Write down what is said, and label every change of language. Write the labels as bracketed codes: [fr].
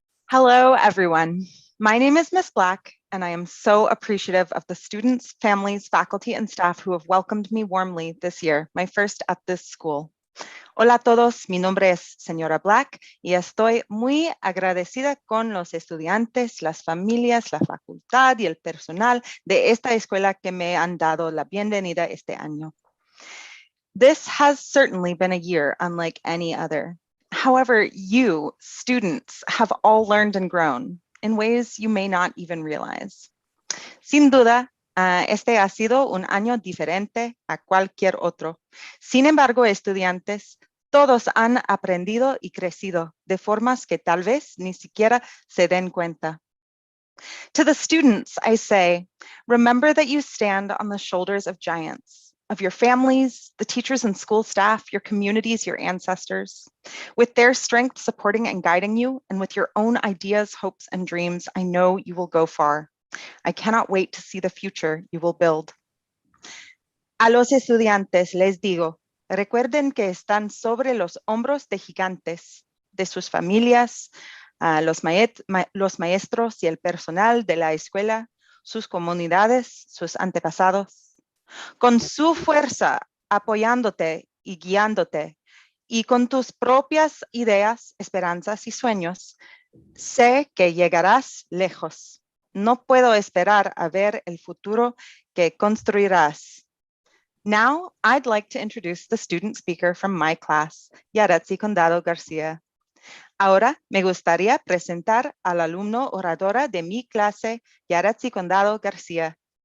[en] Hello, everyone. My name is Miss Black, and I am so appreciative of the students, families, faculty, and staff who have welcomed me warmly this year, my first at this school. [es] Hola a todos, mi nombre es Señora Black y estoy muy agradecida con los estudiantes, las familias, la facultad y el personal de esta escuela que me han dado la bienvenida este año. [en] This has certainly been a year unlike any other. However, you, students, have all learned and grown in ways you may not even realize. [es] Sin duda, este ha sido un año diferente a cualquier otro. Sin embargo, estudiantes, todos han aprendido y crecido de formas que tal vez ni siquiera se den cuenta. [en] To the students, I say, remember that you stand on the shoulders of giants, of your families, the teachers and school staff, your communities, your ancestors. With their strength supporting and guiding you, and with your own ideas, hopes, and dreams, I know you will go far. I cannot wait to see the future you will build. [es] A los estudiantes les digo, recuerden que están sobre los hombros de gigantes, de sus familias, los maestros y el personal de la escuela, sus comunidades, sus antepasados. Con su fuerza apoyándote y guiándote, y con tus propias ideas, esperanzas y sueños, sé que llegarás lejos. No puedo esperar a ver el futuro que construirás. [en] Now, I'd like to introduce the student speaker from my class, Yaretsi Condado Garcia. [es] Ahora me gustaría presentar al alumno oradora de mi clase, Yaretsi Condado Garcia.